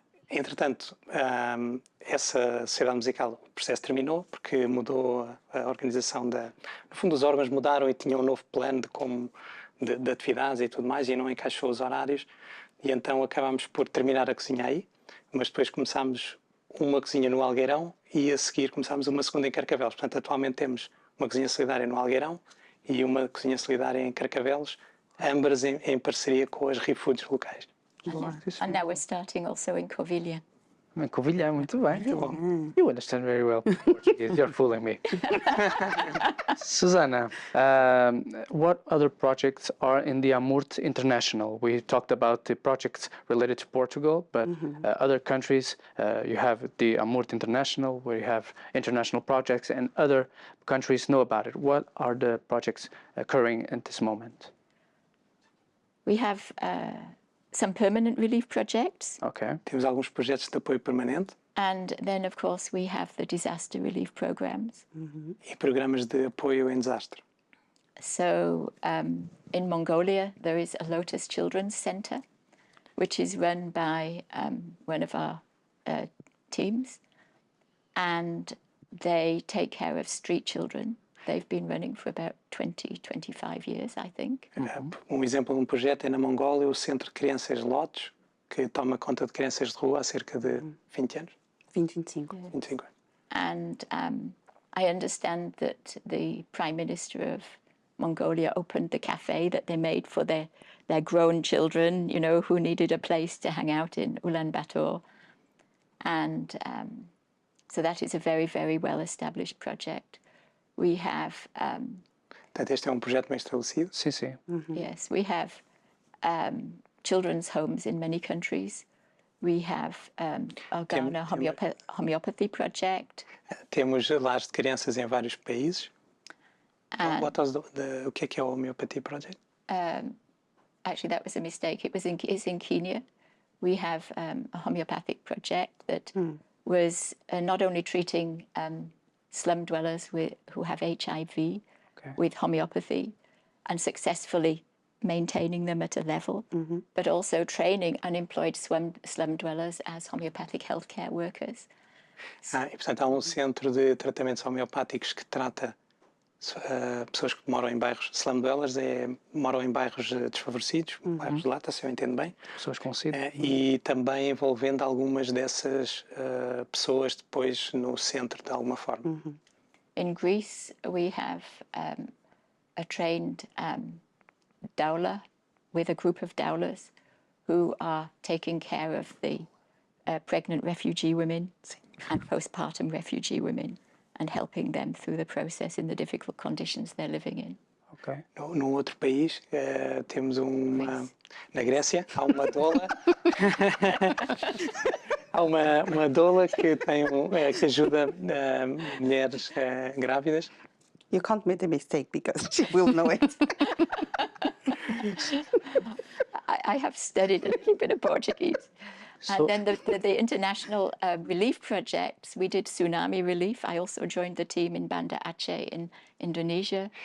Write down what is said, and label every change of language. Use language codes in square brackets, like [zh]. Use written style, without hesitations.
[pt] Entretanto, essa sociedade musical, o processo terminou porque mudou a organização no fundo, os órgãos mudaram e tinham um novo plano de atividades e tudo mais e não encaixou os horários e então acabámos por terminar a cozinha aí, mas depois começámos uma cozinha no Algueirão e a seguir começámos uma segunda em Carcavelos. Portanto, atualmente temos uma cozinha solidária no Algueirão e uma cozinha solidária em Carcavelos, ambas em parceria com as ReFoods locais. [en] And now we're starting also in Covilhã. [pt] Em Covilhã, muito bem. [en] You understand very well Portuguese. You're fooling me. Susana, what other projects are in the Amurte International? We talked about the projects related to Portugal, but other countries, you have the Amurte International, where you have international projects, and other countries know about it. What are the projects occurring at this moment? We have some permanent relief projects. Ok. [pt] Temos alguns projetos de apoio permanente [en] And then, of course, we have the disaster relief programs. [pt] e programas de apoio em desastre. [en] So in Mongolia, there is a Lotus Children's Center, which is run by one of our teams. And they take care of street children. They've been running for about 25 years, I think. [pt] Exemplo de um projeto é na Mongólia, o Centro de Crianças Lotus, que toma conta de crianças de rua há cerca de 20 anos, 2025. 25 anos. [en] And I understand that the Prime Minister of Mongolia opened the cafe that they made for their grown children, you know, who needed a place to hang out in Ulaanbaatar. And so that is a very, very well-established project. We have, [pt] Portanto, este é um projeto bem estabelecido. Sim, sim. [en] yes, we have children's homes in many countries. We have our Ghana homeopathy project. [pt] Temos lares de crianças em vários países. [en] And [pt] O que é o Homeopathy Project? [en] actually, that was a mistake. It's in Kenya. We have a homeopathic project that was not only treating slum dwellers who have HIV with homeopathy and successfully maintaining them at a level, but also training unemployed slum dwellers as homeopathic healthcare workers. [pt] E, portanto, há um centro de tratamentos homeopáticos que trata pessoas que moram em bairros [en] slum dwellers, [pt] moram em bairros desfavorecidos, bairros de lata, se eu entendo bem. Pessoas com SIDA. E também envolvendo algumas dessas pessoas depois no centro de alguma forma. [en] In Greece, we have a trained doula with a group of doulas who are taking care of the pregnant refugee women and postpartum refugee women and helping them through the process in the difficult conditions they're living in. Ok. [pt] Num outro país, temos na Grécia, há uma doula. Há uma doula que que ajuda mulheres grávidas. [en] You can't make a mistake because she will know it. I have studied a little bit of Portuguese. And then the international relief projects, we did tsunami relief. I also joined the team in Banda Aceh in Indonesia.